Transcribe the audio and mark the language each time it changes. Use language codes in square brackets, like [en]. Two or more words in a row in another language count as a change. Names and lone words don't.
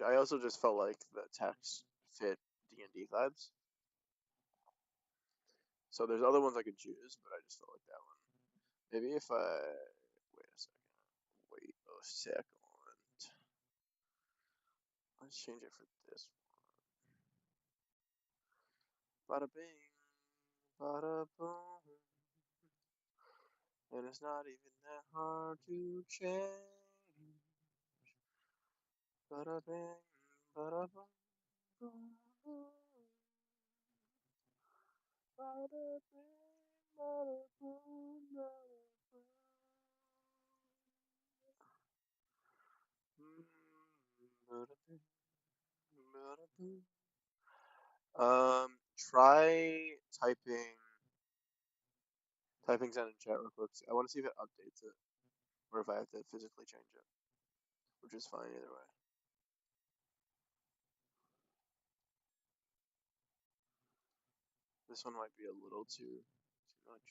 [en] I also just felt like the text fit D&D vibes. So there's other ones I could choose, but I just felt like that one. Maybe if I wait a second. Wait a second. Let's change it for this one. Bada bing, bada boom. And it's not even that hard to change. Bada bing, bada boom, boom, boom. Bada bing, bada boom, bada boom. Bada bing, bada boom. Try typing that in chat real quick. I want to see if it updates it, or if I have to physically change it, which is fine either way. This one might be a little too much.